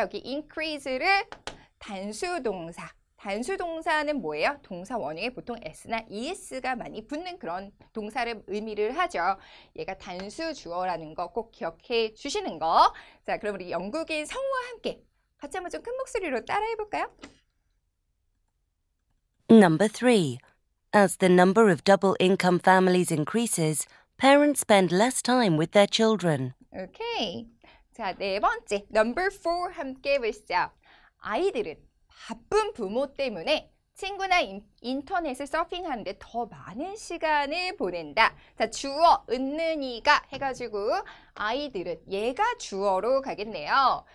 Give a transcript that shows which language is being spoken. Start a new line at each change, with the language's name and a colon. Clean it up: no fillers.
Korean: 여기 increase를 단수동사. 단수동사는 뭐예요? 동사 원형에 보통 s나 es가 많이 붙는 그런 동사를 의미를 하죠. 얘가 단수 주어라는 거 꼭 기억해 주시는 거. 자, 그럼 우리 영국인 성우와 함께 같이 한번 좀 큰 목소리로 따라해 볼까요?
English: Number 3. As the number of double income families increases, parents spend less time with their children.
Korean: 오케이. 자, 네 번째. Number 4 함께 해보시죠. 아이들은 바쁜 부모 때문에 친구나 인터넷을 서핑하는데 더 많은 시간을 보낸다. 자, 주어, 은는이가 해가지고 아이들은 얘가 주어로 가겠네요.